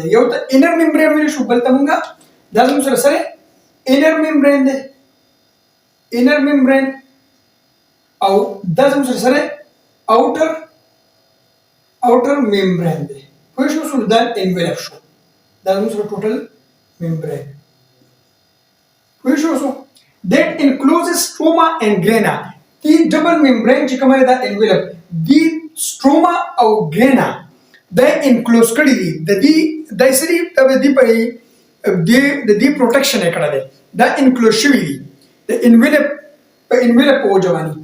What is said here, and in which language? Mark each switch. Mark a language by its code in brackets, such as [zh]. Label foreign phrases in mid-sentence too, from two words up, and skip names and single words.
[ps] یو ته [en] inner membrane [ps] ویلی شو، بل ته موږ دا زموږ سره [en] inner membrane [ps] دی، [en] inner membrane, [ps] او دا زموږ سره [en] outer membrane [ps] دی. پوه شو؟ دا انویلپ شو، دا زموږ سره [en] total membrane. [ps] پوه شو؟ [en] that encloses stroma and grana. [ps] دی [en] double membrane [ps] چې کومه دا انویلپ دی stroma او grana دا انکلوز کړي دي. د دې د سری د دې په دې پروټیکشن یې کړی دی، دا انکلوز شوي دي د انویلپ په انویلپ په وجه باندې.